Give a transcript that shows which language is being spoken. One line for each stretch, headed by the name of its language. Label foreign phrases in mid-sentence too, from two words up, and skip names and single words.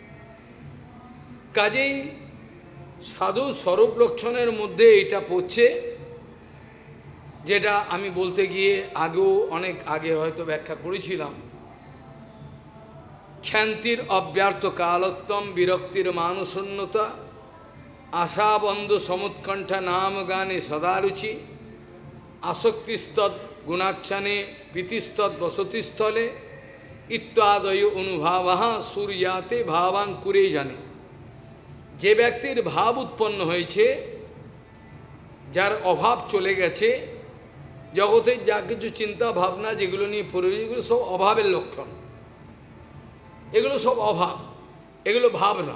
Bangla: কাজেই সাধু স্বরূপ লক্ষণের মধ্যে এটা পড়ছে, যেটা আমি বলতে গিয়ে আগেও অনেক আগে হয়তো ব্যাখ্যা করেছিলাম।
Sanskrit: ক্ষান্তির অব্যর্থ কালোত্তম, বিরক্তির মানশূন্যতা, আশাবন্ধ সমুৎকণ্ঠা নাম গানে সদারুচি, আসক্তিস্তৎ গুণাখ্যানে প্রীতিস্তৎ বসতিস্থলে ইত্যাদয় অনুভাবা সূর্যাতে ভাবাঙ্কুরে জানে।
Bangla: যে ব্যক্তির ভাব উৎপন্ন হয়েছে, যার অভাব চলে গেছে, জগতের যা কিছু চিন্তা ভাবনা যেগুলো নিয়ে পড়ে, এগুলো সব অভাবের লক্ষণ, এগুলো সব অভাব, এগুলো ভাব নয়।